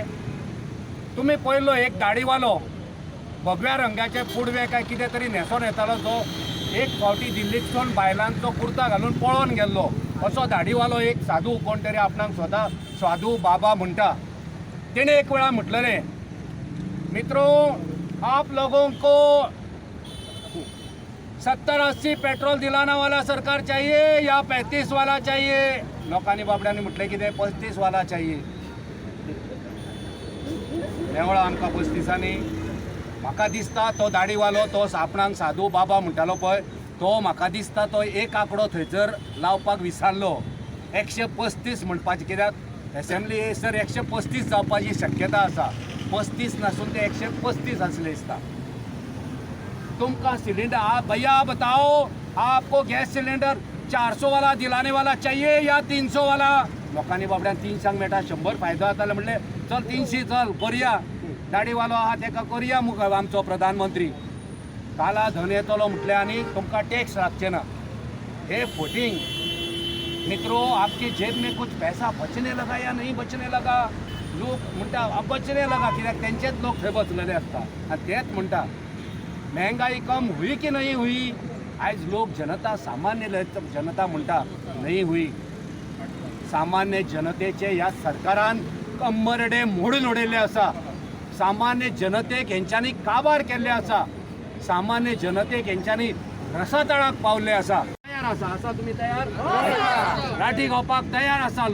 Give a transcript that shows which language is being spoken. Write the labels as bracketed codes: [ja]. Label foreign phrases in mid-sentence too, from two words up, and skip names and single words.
[kok] तुम्ही पळयलो एक दाढीवालो भगव्या रंगाचे पुडवे काय कितें तरी न्हेसोन येतालो जो एक फावटी दिल्लीतसून बायलांचो कुर्ता घालून पळोवन गेल्लो. असो दाढीवालो एक साधू, कोण तरी आपणाक स्वता साधू बाबा म्हणटा. तेणे एक वेळा म्हटलेलें, [hi] मित्रो आप लोगों को 70-80 पेट्रोल दिलाना वाला सरकार चाहिए या 35 वाला चाहिए. [kok] लोकांनी बाबड्यांनी म्हटलें कितें [hi] 35 वाला चाहिए. [kok] देवळा आमकां 35नी. म्हाका दिसता तो दाढीवालो, तो आपणाक साधू बाबा म्हणटालो पळय, तो म्हाका दिसता तो एक आंकडो थंयसर लावपाक विसरलो. 135 म्हणपाचें. कित्याक असेंब्ली सर 135 जावपाची शक्यता आसा. 35 नासून ते 135 आसले दिसता. [hi] तुमकां सिलिंडर भैया बताओ आपको गैस सिलिंडर 400 वाला दिलाने वाला चाहिए या 300 वाला. [kok] लोकांनी बाबड्यान 300 मेळटा, 100 फायदो जाताले. म्हणले चल 300 चल करुया. दाढीवालो आहा तेका करुया मुख आमचो प्रधानमंत्री. काला धन येतलो म्हटले आनी तुमकां टॅक्स लागचे ना. हे फोटिंग. [hi] मित्रों, आपकी जेब में कुछ पैसा बचने लगा या नहीं बचने लगा. [kok] लोक म्हणटा [hi] बचने लगा, [kok] कित्याक तेंचेच लोक थंय बसलेले आसता. आनी तेच म्हणटा [hi] महंगाई कम हुई की नहीं हुई. [kok] आयज लोक जनता, सामान्य जनता म्हणटा [hi] नहीं हुई. [kok] सामान्य जनतेचे ह्या सरकारान कंबरडे मोडून उडयल्ले आसा. सामान्य जनतेक हेंच्यांनी काबार केल्ले आसा. सामान्य जनतेक हेंच्यांनी रसातळाक पावल्ले आसा. तयार आसा तुम्ही तयार? लाठी घेवपाक तयार आसा.